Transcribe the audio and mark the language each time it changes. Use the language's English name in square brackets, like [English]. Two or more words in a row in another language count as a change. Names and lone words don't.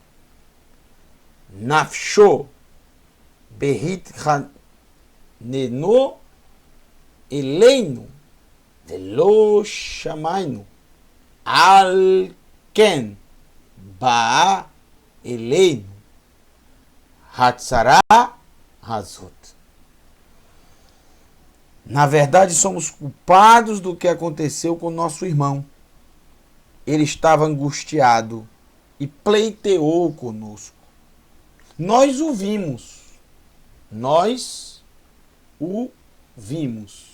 [Hebrew] נפשו בהתחננו אלינו ולא שמענו על כן באה אלינו הצרה הזאת. [Portuguese] Na verdade, somos culpados do que aconteceu com nosso irmão. Ele estava angustiado e pleiteou conosco. Nós o vimos. Nós o vimos.